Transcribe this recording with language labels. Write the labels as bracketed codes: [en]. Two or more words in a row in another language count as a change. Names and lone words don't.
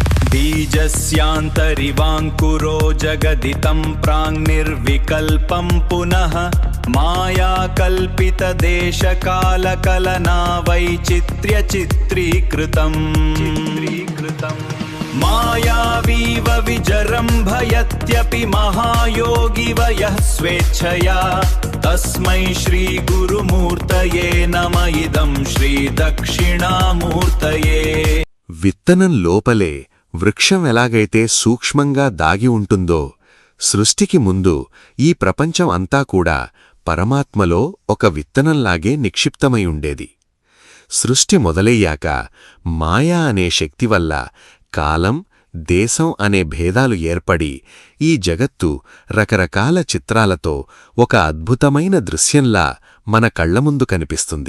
[sa] बीजस्यान्तरिवाङ्कुरो जगदितं प्राङ्निर्विकल्पं पुनः मायाकल्पितदेशकालकलना वैचित्र्यचित्रीकृतम् मायावीव विजृम्भयत्यपि महायोगिव यः स्वेच्छया तस्मै श्रीगुरुमूर्तये नम इदं श्रीदक्षिणामूर्तये। [te] విత్తనం లోపలే వృక్షం ఎలాగైతే సూక్ష్మంగా దాగి ఉంటుందో, సృష్టికి ముందు ఈ ప్రపంచం అంతా కూడా పరమాత్మలో ఒక విత్తనంలాగే నిక్షిప్తమై ఉండేది. సృష్టి మొదలయ్యాక మాయా అనే శక్తి వల్ల కాలం, దేశం అనే భేదాలు ఏర్పడి ఈ జగత్తు రకరకాల చిత్రాలతో ఒక అద్భుతమైన దృశ్యంలా మన కళ్లముందు కనిపిస్తుంది.